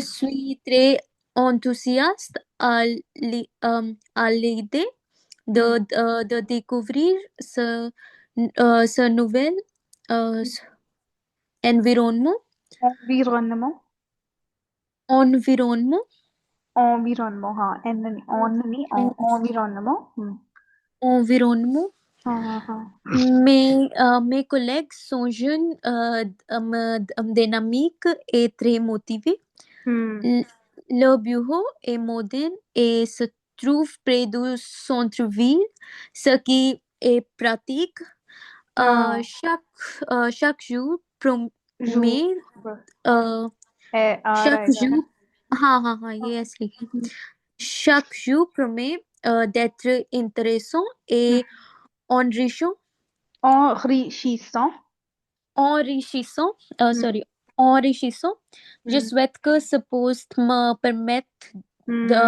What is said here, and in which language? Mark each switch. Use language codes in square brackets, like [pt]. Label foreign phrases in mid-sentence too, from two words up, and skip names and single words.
[fr] suis très enthousiaste à l'idée hmm. de découvrir ce nouvel euh, environnement. Environnement. environnement Environnement, [hi] हाँ, N नहीं, on नहीं, [fr] environnement. environnement. [hi] हाँ, हाँ, हाँ. [fr] Mes collègues sont jeunes, dynamiques et très motivés. Hmm. L- Le bureau est moderne et se trouve près du centre-ville, ce qui est pratique. [hi] हाँ, [fr] Chaque jour jour. promet, euh, [hi] है आ [fr] chaque [hi] रहेगा. jour, हाँ हाँ हाँ ये ऐसे लिखे. [fr] Chaque jour promet d'être intéressant et enrichissant, Enrichissant. enrichissant, Hmm. sorry, enrichissant. Je Hmm. souhaite que ce poste me permette Hmm.